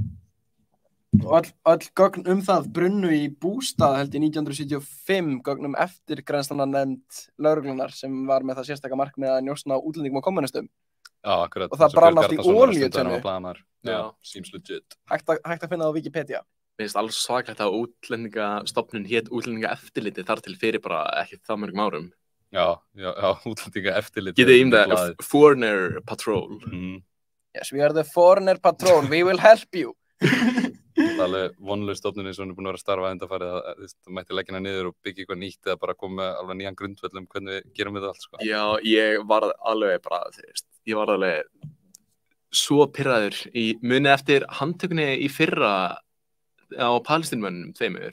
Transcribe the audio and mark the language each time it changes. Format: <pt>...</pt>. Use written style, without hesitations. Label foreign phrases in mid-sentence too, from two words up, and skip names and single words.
<is>Og öll gögn það brunnu í Bústað held í 1975 gögnum eftirgrennslanarnefnd lögreglunar sem var með það sérstaka markmið að njósna útlendingum og kommunistum. Já, akkurat. Og það brann allt í olíutunnu.</is> <en>Já, seems legit.</en> <is>Hægt að finna það á Wikipedia. Mér finnst alls svakalegt að útlendingastofnun hét útlendingaeftirliti þar til fyrir bara ekki það mörgum árum. Já, útlendingaeftirliti. Getið ímyndað</is> <en>Foreigner Patrol. Yes, we are the Foreigner Patrol. We will help you.</en> <is>Það er alveg vonlaus stofnun eins og hún er búin að vera að starfa undanfarið að það mætti leggja hana niður og byggja eitthvað nýtt eða bara koma með alveg nýjan grundvöll hvernig við gerum við það allt sko. Já, ég var alveg bara, ég var alveg svo pirraður muni eftir handtökunni í fyrra á Palestínumönnum tveimur.</is>